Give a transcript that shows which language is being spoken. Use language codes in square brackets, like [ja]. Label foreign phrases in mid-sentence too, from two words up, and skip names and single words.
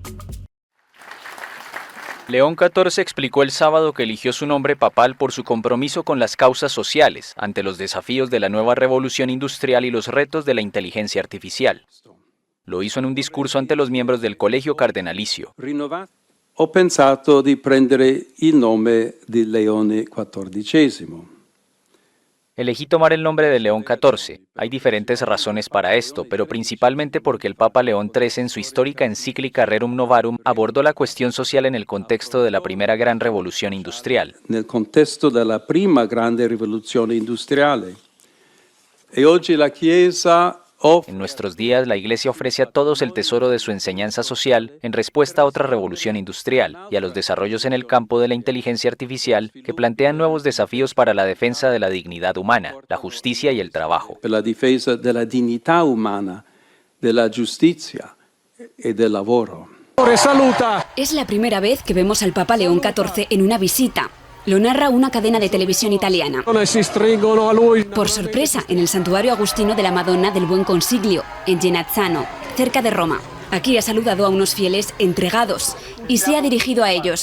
[es] León XIV explicó el sábado que eligió su nombre papal por su compromiso con las causas sociales ante los desafíos de la nueva revolución industrial y los retos de la inteligencia artificial. Lo hizo en un discurso ante los miembros del Colegio Cardenalicio. [it] Ho pensato di prendere il nome di Leone XIV. [es] Elegí tomar el nombre de León XIV. Hay diferentes razones para esto, pero principalmente porque el Papa León XIII en su histórica encíclica Rerum Novarum abordó la cuestión social en el contexto de la primera gran revolución industrial. [it] Nel contesto della prima grande rivoluzione industriale. E oggi la Chiesa [es] En nuestros días, la Iglesia ofrece a todos el tesoro de su enseñanza social en respuesta a otra revolución industrial y a los desarrollos en el campo de la inteligencia artificial que plantean nuevos desafíos para la defensa de la dignidad humana, la justicia y el trabajo. [it] Per la difesa della dignità umana, della giustizia e del lavoro. [es] Es la primera vez que vemos al Papa León XIV en una visita. Lo narra una cadena de televisión italiana. Por sorpresa, en el santuario agustino de la Madonna del Buen Consiglio, en Genazzano, cerca de Roma. Aquí ha saludado a unos fieles entregados y se ha dirigido a ellos.